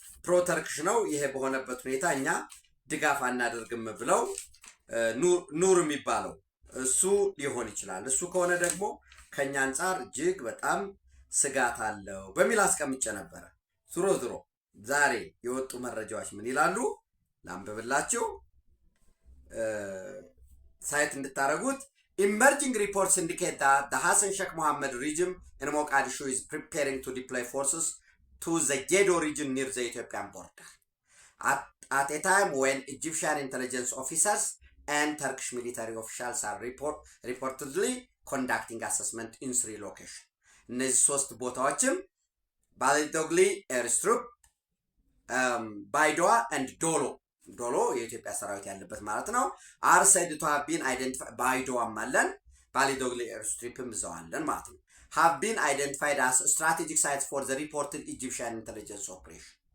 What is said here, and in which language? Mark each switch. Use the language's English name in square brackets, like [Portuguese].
[Amharic] ፕሮ ተርኪሽ ነው፣ ይሄ በሆነበት ሁኔታ እኛ ድጋፍ አናደርግም ብለው ኑር የሚባለው እሱ ሊሆን ይችላል። እሱ ከሆነ ደግሞ ከኛ አንጻር እጅግ በጣም ስጋት አለው በሚል አስቀምጬ ነበረ። ዙሮ ዛሬ የወጡ መረጃዎች ምን ይላሉ? ላንብብላችሁ ሳይት እንድታረጉት። [English] Emerging reports indicate that the Hassan Sheikh Mohammed regime in Mogadishu is preparing to deploy forces to the Gedo region near the Ethiopian border at a time when Egyptian intelligence officers and Turkish military officials are reportedly conducting assessment in 3 locations. [Amharic] እነዚህ 3 ቦታዎችም ባሊዶግሊ ኤርስትሪፕ፣ ባይዶዋ and ዶሎ የኢትዮጵያ ሰራዊት ያለበት ማለት ነው። [English] are said to have been identified [Amharic] ባይዶዋም አለን ባሊዶግሊ ኤርስትሪፕም ይዘዋለን ማለት ነው። [English] have been identified as strategic sites for the reported Egyptian intelligence operation።